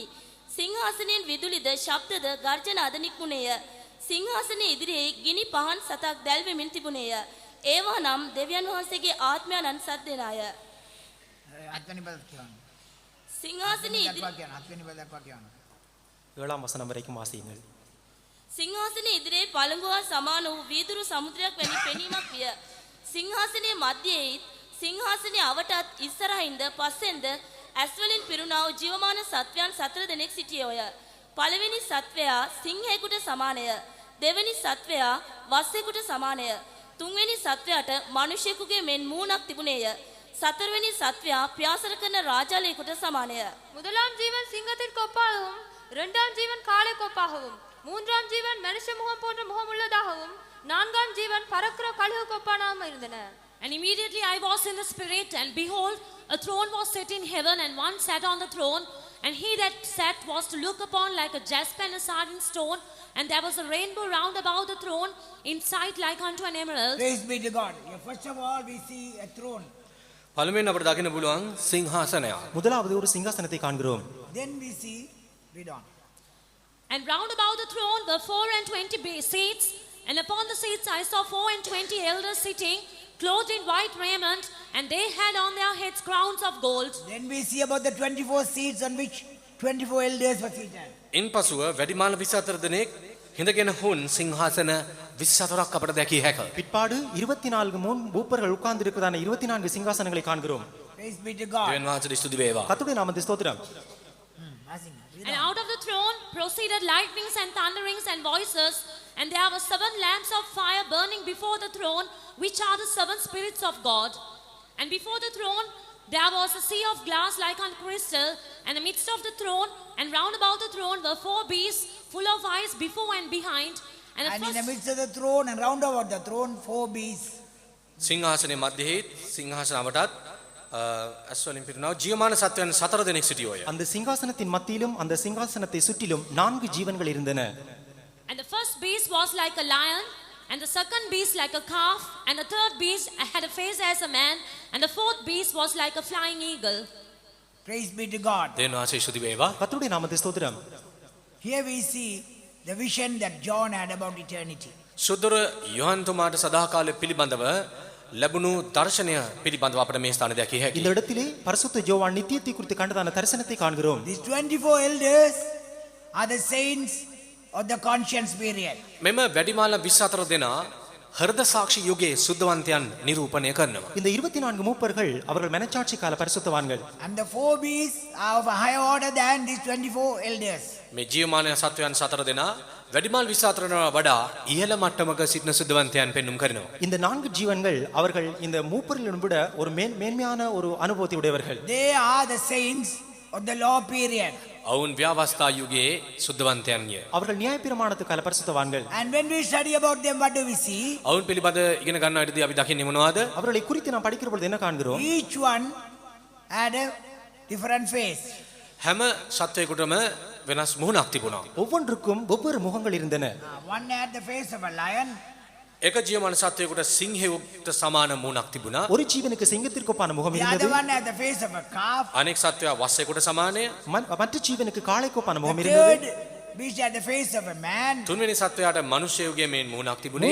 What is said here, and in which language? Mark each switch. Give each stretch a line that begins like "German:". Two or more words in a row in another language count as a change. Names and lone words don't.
Sinhala: සිංහාසනයෙන් විදුලිද ශබ්දද ගර්ජන අද නික්මුණේය. සිංහාසනයේ ඉදිරියේ ගිනි පහන් සතක් දැල්වෙමින් තිබුණේය. ඒවා නම් දෙවියන් වහන්සේගේ ආත්මයන්න් සද්දෙනාය. අත්වෙනි පද කියන්න. සිංහාසනයේ ඉදිරියේ අත්වෙනි පද දක්වා කියන්න.
Tamil: 7ஆம் வசனம் வரைக்கும் வாசியுங்கள்.
Sinhala: සිංහාසනයේ ඉදිරියේ පළඟුවා සමාන වූ වීදුරු සමුද්‍රයක් වැනි පෙනීමක් විය. සිංහාසනයේ මැදයේ සිංහාසනයේ අවටත් ඉස්සරහින්ද පස්සෙන්ද ඇස්වලින් පිරුණා වූ ජීවමාන සත්වයන් 4 දෙනෙක් සිටියෝය. පළවෙනි සත්වයා සිංහයෙකුට සමානය. දෙවෙනි සත්වයා වස්සෙකුට සමානය. තුන්වෙනි සත්වයාට මිනිසෙකුගේ මෙන් මූණක් තිබුණේය. සතරවෙනි සත්වයා පියාසර කරන රාජාලයෙකුට සමානය.
Tamil: முதலாம் ஜீவன் சிங்கத்திற்கு ஒப்பாகவும், 2ஆம் ஜீவன் காளைக்கு ஒப்பாகவும், 3ஆம் ஜீவன் மனுஷ முகம் போன்ற முகம் உள்ளதாகவும், 4ஆம் ஜீவன் பறக்கிற கழுகுக்கு ஒப்பானாகவும் இருந்தன.
English: And immediately I was in the spirit, and behold, a throne was set in heaven, and one sat on the throne. And he that sat was to look upon like a jasper and a sardine stone, and there was a rainbow round about the throne, in sight like unto an emerald. Praise be to God. Yeah, first of all we see a throne.
Sinhala: පළමුවෙන් අපිට දකින්න පුළුවන් සිංහාසනයක්.
Tamil: முதலாவது ஒரு சிங்காசனத்தை காண்கிறோம்.
English: Then we see, read on. And round about the throne were 24 seats, and upon the seats I saw 24 elders sitting, clothed in white raiment, and they had on their heads crowns of gold. Then we see about the 24 seats on which 24 elders were seated.
Sinhala: ඉන්පසුව වැඩිමාන 24 දෙනෙක් හිඳගෙන හුන් සිංහාසන 24ක් අපිට දැකිය හැකියි.
Tamil: பிற்பாடு 24 மூப்பர்கள் உட்கார்ந்து இருக்கிறதான 24 சிங்காசனங்களை காண்கிறோம்.
English: Praise be to God.
Sinhala: දෙවියන් වහන්සේට ස්තුති වේවා.
Tamil: கர்த்தருடைய நாமத்துக்கு ஸ்தோத்திரம்.
English: And out of the throne proceeded lightnings and thunderings and voices, and there were 7 lamps of fire burning before the throne, which are the 7 spirits of God. And before the throne there was a sea of glass like unto crystal, and in the midst of the throne and round about the throne were 4 beasts full of eyes before and behind. And in the midst of the throne and round about the throne 4 beasts.
Sinhala: සිංහාසනයේ මැදෙහි සිංහාසන අවටත් ඇස්වලින් පිරුණා ජීවමාන සත්වයන් 4 දෙනෙක් සිටියෝය.
Tamil: அந்த சிங்காசனத்தின் மத்தியிலும் அந்த சிங்காசனத்தை சுற்றிலும் 4 ஜீவன்கள் இருந்தன.
English: And the first beast was like a lion, and the second beast like a calf, and the third beast had a face as a man, and the fourth beast was like a flying eagle. Praise be to God.
Sinhala: දෙවියන් වහන්සේ ස්තුති වේවා.
Tamil: கர்த்தருடைய நாமத்தை ஸ்தோத்திரம்.
English: Here we see the vision that John had about eternity.
Sinhala: සුදුර යොහන් තුමාට සදාකාලය පිළිබඳව ලැබුණු දර්ශනය පිළිබඳව අපිට මේ ස්ථානයේ දැකිය
Tamil: இந்த
Sinhala: හැකියි.
Tamil: இடத்திலே பரிசுத்த யோவான் நித்தியத்தை குறித்து கண்டதான தரிசனத்தை காண்கிறோம்.
English: These 24 elders are the saints of the conscience period.
Sinhala: මෙම වැඩිමාල 24 දෙනා හෘද සාක්ෂි යුගයේ සුද්ධවන්තයන් නිරූපණය කරනවා.
Tamil: இந்த 24 மூப்பர்கள் அவர்கள் மனச்சாட்சி கால பரிசுத்தவான்கள்.
English: And the 4 beasts are of a higher order than these 24 elders.
Sinhala: මේ ජීවමාන සත්වයන් 4 දෙනා වැඩිමාල් 24 වඩා ඉහළ මට්ටමක සිටින සුද්ධවන්තයන් පෙන්눔 කරනවා.
Tamil: இந்த 4 ஜீவன்கள் அவர்கள் இந்த மூப்பர்களிலும் விட ஒரு மேன்மையான ஒரு அனுபவத்தை உடையவர்கள்.
English: They are the saints of the law period.
Sinhala: ඔවුන් ව්‍යවස්ථා යුගයේ සුද්ධවන්තයන්ය.
Tamil: அவர்கள் நியாயப்பிரமாணத்து கால பரிசுத்தவான்கள்.
English: And when we study about them, what do we see?
Sinhala: ඔවුන් පිළිබඳ ඉගෙන ගන්න විටදී අපි දකින්නේ මොනවද?
Tamil: அவர்களை குறித்து நாம் படிக்கிற பொழுது என்ன காண்கிறோம்?
English: Each one had a different face.
Sinhala: හැම සත්වයකටම වෙනස් මුහුණක් තිබුණා.
Tamil: ஒவ்வொன்றுக்கும் ஒவ்வொரு முகங்கள் இருந்தன.
English: One had the face of a lion,
Sinhala: එක ජීවමාන සත්වයකට සිංහෙකුට සමාන මුහුණක් තිබුණා.
Tamil: ஒரு ஜீவனுக்கு சிங்கத்திற்கு ஒப்பான முகம்
English: the
Tamil: இருந்தது.
English: other one had the face of a calf,
Sinhala: අනෙක් සත්වයා වස්සෙකුට සමානය.
Tamil: மற்ற ஜீவனுக்கு காளைக்கு ஒப்பான முகம்
English: the
Tamil: இருந்தது.
English: third beast had the face of a man,
Sinhala: තුන්වෙනි සත්වයාට මිනිසෙකුගේ මේ මුහුණක් තිබුණේ.